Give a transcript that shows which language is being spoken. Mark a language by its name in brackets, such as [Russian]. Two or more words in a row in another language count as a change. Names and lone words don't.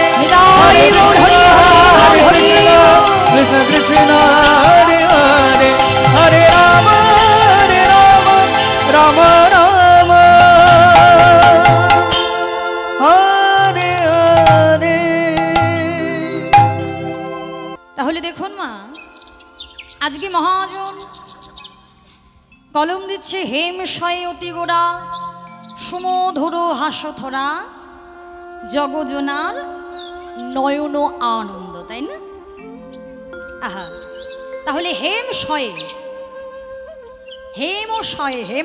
[Bangla] निताय गौर हरि हरि हरि Krishna Krishna Hare Hare Hare Rama Rama Rama Hare Hare তাহলে দেখুন মা আজকে মহাজন কলম দিচ্ছে হেম শয়ে অতি গোড়া সুমধুর হাস্যথরা জগজনার নয়ন আনন্দ তাই না আহা তাহলে হেম শয়ে হেম ও শয়ে হেম